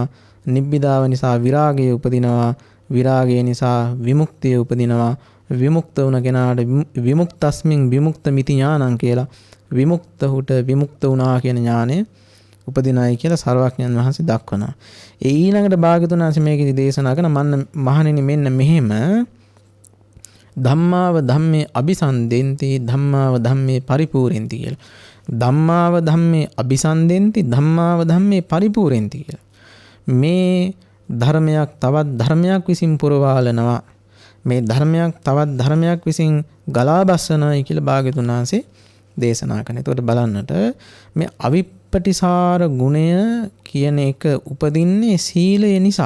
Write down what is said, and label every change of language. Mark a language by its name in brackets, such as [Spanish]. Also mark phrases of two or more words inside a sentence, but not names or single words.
[Sinhala] නිබ්බිදාව නිසා විරාගය උපදිනවා. විරාගය නිසා විමුක්තිය උපදිනවා. විමුක්ත වුණ කෙනාට [Pali] විමුක්තස්මින් විමුක්ත මිති ඥානං [Sinhala] කියලා විමුක්තහුට විමුක්ත වුණා කියන ඥානය උපදිනයි කියලා සර්වඥයන් වහන්සේ දක්වනවා. ඒ ඊළඟට භාග්‍යතුන් වහන්සේ මේකෙදි දේශනා කරන මහණෙනි මෙන්න මෙහෙම [Pali] ධම්මාව ධම්මේ අபிසන්දෙන්ති ධම්මාව ධම්මේ පරිපූර්ණෙන්ති [Sinhala] කියලා. [Pali] ධම්මාව ධම්මේ අபிසන්දෙන්ති ධම්මාව ධම්මේ පරිපූර්ණෙන්ති කියලා. [Sinhala] මේ ධර්මයක් තවත් ධර්මයක් විසින් පුරවාලනවා. මේ ධර්මයක් තවත් ධර්මයක් විසින් ගලා බස්සනයි කියලා භාග්‍යතුන් වහන්සේ දේශනා කරන. එතකොට බලන්නට මේ අවිප්පටිසාර ගුණය කියන එක උපදින්නේ සීලය නිසා.